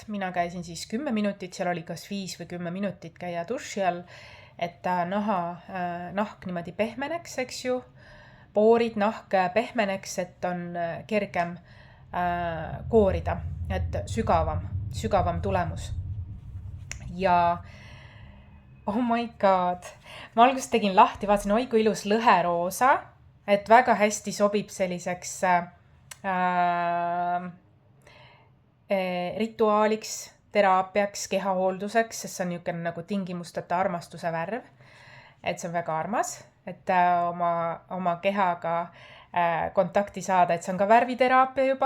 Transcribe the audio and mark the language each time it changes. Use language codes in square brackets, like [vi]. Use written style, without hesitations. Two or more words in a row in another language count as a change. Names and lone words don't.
[et] Mina käisin siis 10 minutit, seal oli kas 5 või 10 minutit käia duši all, et nahk niimoodi pehmeneks, eks ju. Poorid, nahk pehmeneks, et on kergem koorida, et sügavam tulemus. [en] Ja oh my god, [et] ma alguses tegin lahti, vaatasin, oi kui ilus lõheroosa, et väga hästi sobib selliseks rituaaliks, teraapiaks, kehahoolduseks, sest see on niisugune nagu tingimusteta armastuse värv. Et see on väga armas, et oma kehaga kontakti saada, et see on ka värviteraapia juba.